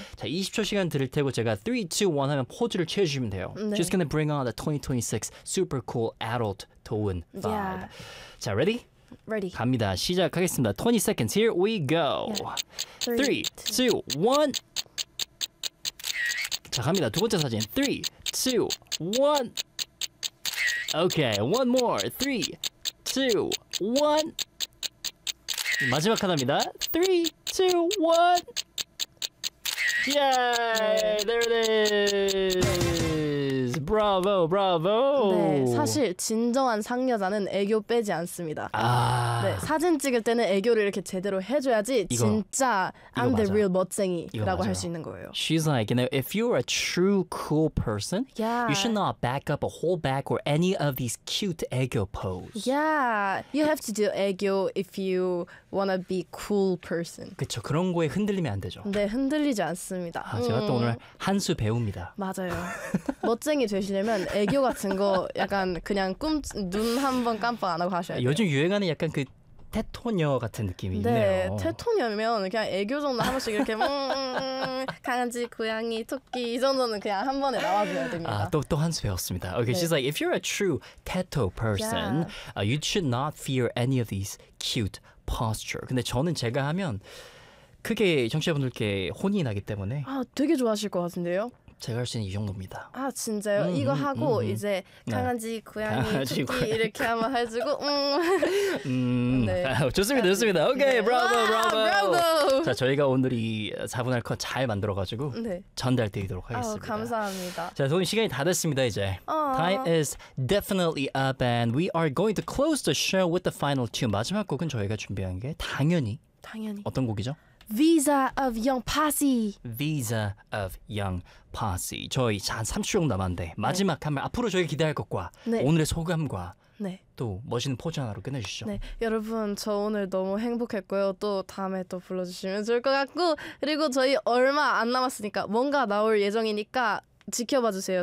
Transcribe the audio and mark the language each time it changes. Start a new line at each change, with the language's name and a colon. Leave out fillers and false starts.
Korean: 자, 20초 시간 드릴 테고 제가 3, 2, 1 하면 포즈를 채워주시면 돼요. 네.
English: She's gonna bring on the 2026 super cool adult Doeun vibe. Yeah. 자, ready? Ready.
Korean: 갑니다. 시작하겠습니다.
English: 20 seconds. Here we go. Yeah. 3, 2, 1.
Korean: 자, 갑니다. 두 번째 사진. 3, 2, 1.
English: Okay, one more. 3, 2, 1.
Korean: 마지막 하나입니다. 3, 2, 1.
English: Yay! There it is!
Korean: 브라보 브라보. 네, 사실 진정한 상여자는 애교 빼지 않습니다. 아. 네, 사진 찍을 때는 애교를 이렇게 제대로 해줘야지 이거, 진짜
English: I'm the real
Korean: 멋쟁이라고 할 수 있는 거예요.
English: She's like, you know, if you're a true cool person, yeah. you should not back up a whole back or any of these cute 애교 pose. Yeah, you have to do 애교 if you wanna be cool person.
Korean: 그렇죠, 그런 거에 흔들리면 안 되죠. 네, 흔들리지 않습니다. 아, 제가 또 오늘 한수 배웁니다. 맞아요. 멋쟁이 되시려면 애교 같은 거 약간 그냥 꿈 눈 한번 깜빡 안 하고 하셔야 돼요. 요즘 유행하는 약간 그 테토녀 같은 느낌이 네, 있네요. 네, 테토녀면 그냥 애교 정도 한 번씩 이렇게 강아지, 고양이, 토끼 이 정도는 그냥 한 번에 나와줘야 됩니다. 아, 또 한 수 배웠습니다. Okay, 네.
English: She's like, if you're a true teto person, yeah. You should not fear any of these cute posture.
Korean: 근데 저는 제가 하면 크게 청취자분들께 혼이 나기 때문에 아, 되게 좋아하실 것 같은데요? 제가 할 수 있는 이 정도입니다. 아, 진짜요? 이거 하고 이제 강아지, 네. 고양이, 강아지, 토끼 고양이. 이렇게 한번 해주고 네. 좋습니다, 좋습니다. 오케이, 네. 브라보, 와, 브라보. 브라보! 자, 저희가 오늘 이 4분할 컷 잘 만들어가지고 네. 전달드리도록 하겠습니다. 아, 감사합니다. 자, 오늘 시간이 다 됐습니다, 이제. 어.
English: Time is definitely up and we are going to close the show with the final tune.
Korean: 마지막 곡은 저희가 준비한 게 당연히 어떤 곡이죠?
English: Visa of Young Posse. Visa of Young Posse.
Korean: 저희 한 30초 정도 남았는데 마지막 네. 한 말 앞으로 저희 기대할 것과 네. 오늘의 소감과 네. 또 멋있는 포즈 하나로 끝내주시죠. 네. 여러분 저 오늘 너무 행복했고요. 또 다음에 또 불러주시면 좋을 것 같고 그리고 저희 얼마 안 남았으니까 뭔가 나올 예정이니까 지켜봐주세요.